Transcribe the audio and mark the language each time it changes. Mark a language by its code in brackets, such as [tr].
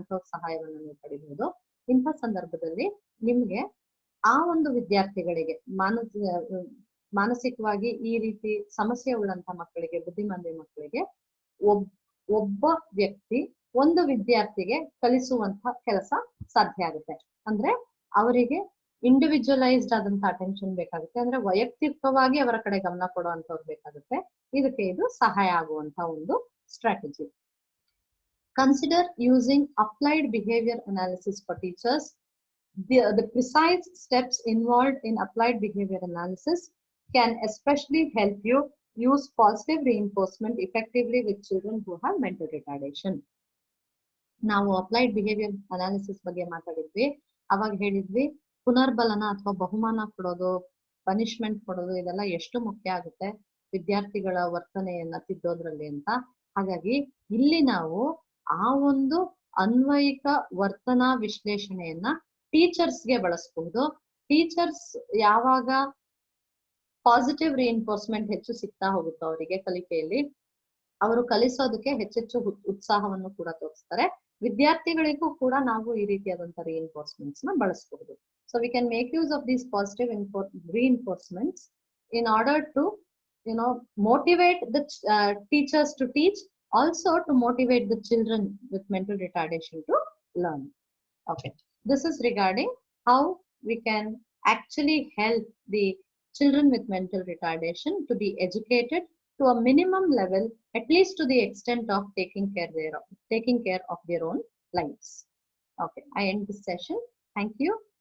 [kn] ಅಂಥವ್ರ ಸಹಾಯವನ್ನು ನೀವು ಪಡಿಬಹುದು. ಇಂಥ ಸಂದರ್ಭದಲ್ಲಿ ನಿಮ್ಗೆ ಆ ಒಂದು ವಿದ್ಯಾರ್ಥಿಗಳಿಗೆ ಮಾನಸಿಕವಾಗಿ ಈ ರೀತಿ ಸಮಸ್ಯೆ ಉಳ್ಳಂತಹ ಮಕ್ಕಳಿಗೆ, ಬುದ್ಧಿಮಾಂದ್ಯ ಮಕ್ಕಳಿಗೆ ಒಬ್ಬ ವ್ಯಕ್ತಿ ಒಂದು ವಿದ್ಯಾರ್ಥಿಗೆ ಕಲಿಸುವಂತಹ ಕೆಲಸ ಸಾಧ್ಯ ಆಗುತ್ತೆ. ಅಂದ್ರೆ ಅವರಿಗೆ ಇಂಡಿವಿಜುವಲೈಸ್ಡ್ ಆದಂತ ಅಟೆನ್ಷನ್ ಬೇಕಾಗುತ್ತೆ, ಅಂದ್ರೆ ವೈಯಕ್ತಿಕವಾಗಿ ಅವರ ಕಡೆ ಗಮನ ಕೊಡುವಂತವ್ರು ಬೇಕಾಗುತ್ತೆ. ಇದಕ್ಕೆ ಇದು ಸಹಾಯ ಆಗುವಂತ ಒಂದು strategy. [en] Consider using applied behavior analysis for teachers. The precise steps involved in applied behavior analysis can especially help you use positive reinforcement effectively with children who have mental retardation. [kn] ನಾವು ಅಪ್ಲೈಡ್ ಬಿಹೇವಿಯರ್ ಅನಾಲಿಸಿಸ್ ಬಗ್ಗೆ ಮಾತಾಡಿದ್ವಿ. ಅವಾಗ ಹೇಳಿದ್ವಿ ಪುನರ್ಬಲನ ಅಥವಾ ಬಹುಮಾನ ಕೊಡೋದು, punishment ಕೊಡೋದು, ಇದೆಲ್ಲ ಎಷ್ಟು ಮುಖ್ಯ ಆಗುತ್ತೆ ವಿದ್ಯಾರ್ಥಿಗಳ ವರ್ತನೆಯನ್ನ ತಿದ್ದೋದ್ರಲ್ಲಿ ಅಂತ. ಹಾಗಾಗಿ ಇಲ್ಲಿ ನಾವು ಆ ಒಂದು ಅನ್ವಯಿಕ ವರ್ತನಾ ವಿಶ್ಲೇಷಣೆಯನ್ನ ಟೀಚರ್ಸ್ಗೆ ಬಳಸಬಹುದು. ಟೀಚರ್ಸ್ ಯಾವಾಗ ಪಾಸಿಟಿವ್ ರಿಇನ್ಫೋರ್ಸ್ಮೆಂಟ್ ಹೆಚ್ಚು ಸಿಗ್ತಾ ಹೋಗುತ್ತೋ ಅವರಿಗೆ ಕಲಿಕೆಯಲ್ಲಿ, ಅವರು ಕಲಿಸೋದಕ್ಕೆ ಹೆಚ್ಚೆಚ್ಚು ಉತ್ಸಾಹವನ್ನು ಕೂಡ ತೋರಿಸ್ತಾರೆ. ವಿದ್ಯಾರ್ಥಿಗಳಿಗೂ ಕೂಡ ನಾವು ಈ ರೀತಿಯಾದಂತಹ ರಿಇನ್ಫೋರ್ಸ್ಮೆಂಟ್ಸ್ ನ ಬಳಸಬಹುದು. [en] So we can make use of these positive reinforcements in order to motivate the teachers to teach, also to motivate the children with mental retardation to learn. Okay, this is regarding how we can actually help the children with mental retardation to be educated to a minimum level, at least to the extent of taking care of their own lives. Okay, I end this session. Thank you.